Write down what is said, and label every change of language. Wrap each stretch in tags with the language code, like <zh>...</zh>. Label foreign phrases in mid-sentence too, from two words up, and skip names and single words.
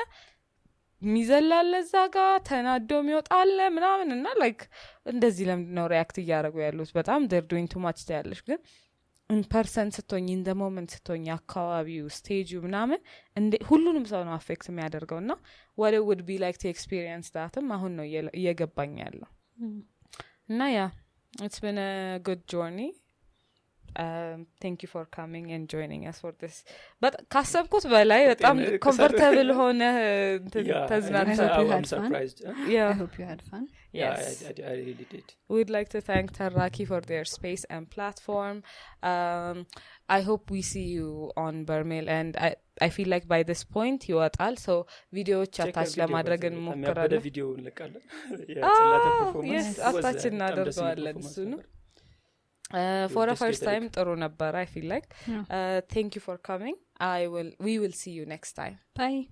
<am>ሚዘላለ ዛጋ ተናዶ የሚወጣለ ምናምን እና like እንደዚህ ለምን ነው ሪአክት ያደርጉ ያሉት በጣም</am> <en>they're doing too much</en> <am>ያለሽ ግን</am> <en>in person ስትሆኝ in the moment ስትሆኝ</en> <am>አካባቢው ስቴጁ ምናምን ሁሉንም ሰው ነው አፌክት የሚያደርገውና</am> <en>what it would be like to experience thatም</en> <am>አሁን ነው እየገባኝ ያለው እና</am> <en>it's been a good journey thank you for coming and joining us for this but</en> <am>ካሰብኩት በላይ በጣም</am> <en>comfortable</en> <am>ሆነ ተዝናንተህ</am> <en>I'm surprised I hope you had fun yes I really did we'd like to thank Taraki for their space and platform I hope we see you on Barmail and I feel like by this point ይወጣል so videos attach</en> <am>ለማድረግ እንሞክራለን ቪዲዮ እንለቃለን</am> <en>Tsilate performance yes attach</en> <am>እናደርጋለን እሱ ነው</am> <en>for the first time</en> <am>ጥሩ ነበር</am> <en>I feel like thank you for coming we will see you next time bye</en>